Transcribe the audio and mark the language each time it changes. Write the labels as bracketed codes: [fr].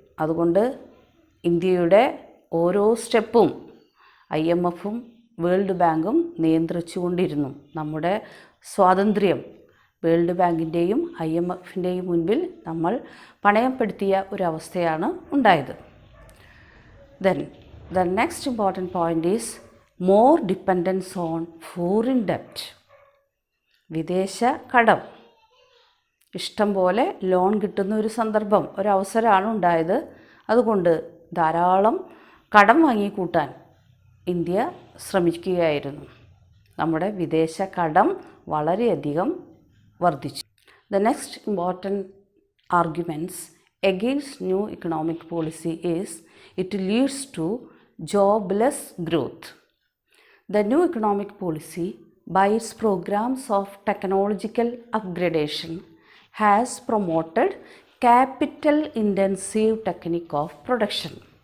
[ml] അതുകൊണ്ട് ഇന്ത്യയുടെ ഓരോ സ്റ്റെപ്പും IMFും വേൾഡ് ബാങ്കും നിയന്ത്രിച്ചുകൊണ്ടിരുന്നു. നമ്മുടെ സ്വാതന്ത്ര്യം വേൾഡ് ബാങ്കിൻ്റെയും IMFിൻ്റെയും മുൻപിൽ നമ്മൾ പണയപ്പെടുത്തിയ ഒരവസ്ഥയാണ് ഉണ്ടായത്. [en] Then, the next important point is more dependence on foreign debt. [ml] വിദേശ കടം, ഇഷ്ടം പോലെ ലോൺ കിട്ടുന്ന ഒരു സന്ദർഭം, ഒരവസരമാണ് ഉണ്ടായത്. അതുകൊണ്ട് ധാരാളം കടം വാങ്ങിക്കൂട്ടാൻ ഇന്ത്യ ശ്രമിക്കുകയായിരുന്നു. നമ്മുടെ വിദേശ കടം വളരെയധികം വർദ്ധിച്ചു. [en] The next important arguments against new economic policy is it leads to jobless growth. The new economic policy by its programs of technological upgradation, has promoted capital-intensive technique of production.